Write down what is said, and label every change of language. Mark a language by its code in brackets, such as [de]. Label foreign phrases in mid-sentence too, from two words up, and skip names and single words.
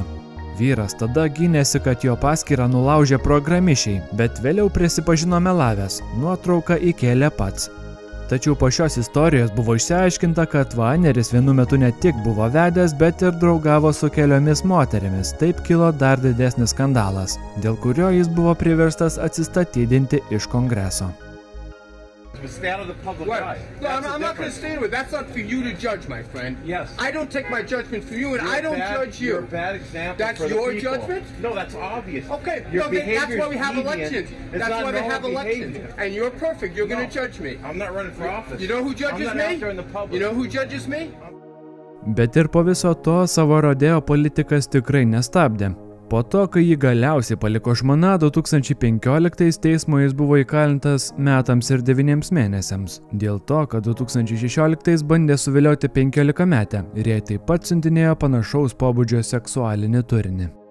[lt] Vyras tada gynėsi, kad jo paskyrą nulaužė programišiai, bet vėliau prisipažino melavęs, nuotrauką įkėlė pats. Tačiau po šios istorijos buvo išsiaiškinta, kad Weineris vienu metu ne tik buvo vedęs, bet ir draugavo su keliomis moterimis. Taip kilo dar didesnis skandalas, dėl kurio jis buvo priverstas atsistatydinti iš Kongreso. [en] Stay out of the public eye. No, I'm not going to stand with. That's up for you to judge, my friend. Yes. I don't take my judgment from you, and I don't judge you. You're a bad example. That's for the your people. judgment? No, that's obvious. Okay, Your no, that's behavior why we is have deviant. elections. It's That's not why they have normal elections. behavior. And you're perfect. You're going to judge me. I'm not running for office. You know who judges I'm not me? out there in the public. You know who judges me? [lt] Bet ir po viso to savo rodeo politikas tikrai nestabdė. Po to, kai jį galiausiai paliko žmona, 2015 teismo jis buvo įkalintas metams ir 9 mėnesiams. Dėl to, kad 2016 bandė suvilioti 15-metę ir jai taip pat siuntinėjo panašaus pobūdžio seksualinį turinį.